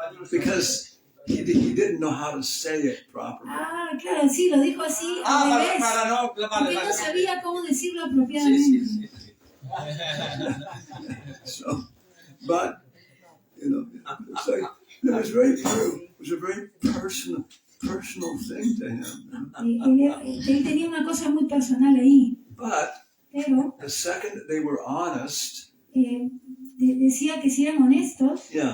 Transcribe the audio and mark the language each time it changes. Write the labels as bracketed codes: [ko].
[en] Because he didn't know how to say it properly. [es] Ah, claro, sí, lo dijo así al revés. Porque no sabía cómo decirlo apropiadamente. Sí. [en] So, but, so it was very true. It was a very personal thing to him. [es] Él tenía una cosa muy personal ahí. Pero [en] the second that they were honest, [es] decía que si eran honestos,